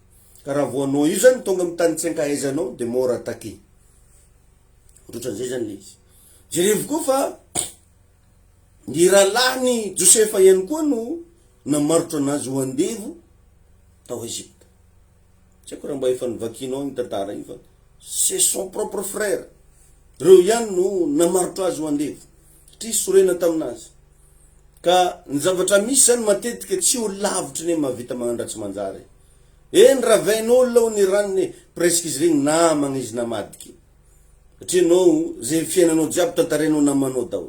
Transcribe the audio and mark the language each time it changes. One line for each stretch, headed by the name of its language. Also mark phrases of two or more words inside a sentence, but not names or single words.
Malagasy: Ka raha voanao io zany tonga amin'ny tany tsy ankahaizanao de mora attaqué. Ohatran'izay zany izy. Jerevo koa fa ny rahalahy Josefa ihany koa no namarotra anazy ho andevo tao Egypte. Tsy haiko raha mba efa nivakinao ny tantara iny fa
French: c'est son propre frère.
Malagasy: Reo ihany no namarotra azy ho andevo. Satria sorena taminazy. Ka ny zavatra misy zany matetika tsy ho lavitra ny mahavita magnandratsy manjary. Ny ravain'olona ny ranony presque izy regny namagna izy namadiky. Satria anao zay fiainanao jiaby tantarenao namanao daholo.